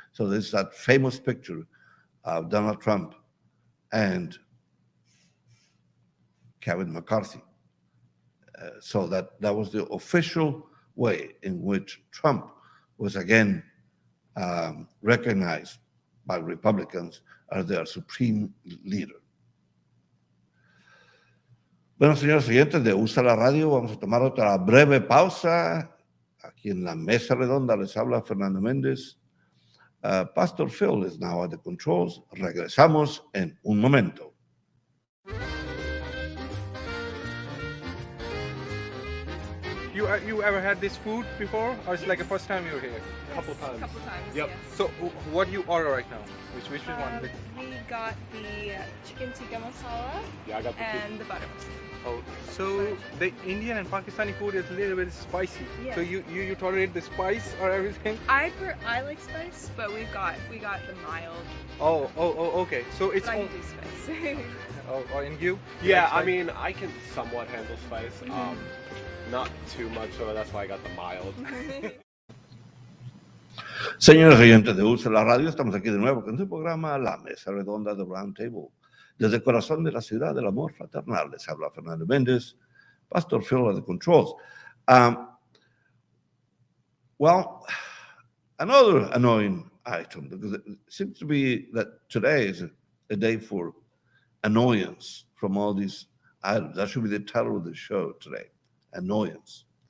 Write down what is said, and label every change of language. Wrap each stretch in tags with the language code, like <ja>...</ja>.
<en>So there's that famous picture of Donald Trump and Kevin McCarthy. So that was the official way in which Trump was again recognized by Republicans as their supreme leader.</en> <es>Bueno, señores oyentes de Usa la Radio, vamos a tomar otra breve pausa. Aquí en la mesa redonda les habla Fernando Mendez.</es> <en>Pastor Phil is now at the controls.</en> <es>Regresamos en un momento.</es> <en>You ever had this food before, or it's like the first time you were here? Yes, Couple times. Couple times. Yep. Yes. So what do you order right now? Which one? We got the chicken tikka masala Yeah, I got the and the butter. Oh, so the Indian and Pakistani food is a little bit spicy. Yeah. So you tolerate the spice or everything? I like spice, but we got the mild. Oh, okay. So it's But I can do spice. and you? Yeah, Like I spice? mean, I can somewhat handle spice. Not too much, so that's why I got the mild.</en> <es>Señores oyentes de Usa la Radio, estamos aquí de nuevo con su programa La Mesa Redonda de Roundtable. Desde el corazón de la ciudad del amor fraternal, les habla Fernando Mendez,</es> <en>Pastor Phil at the controls. Well, another annoying item, because it seems to be that today is a day for annoyance from all these items. That should be the title of the show today, annoyance.</en>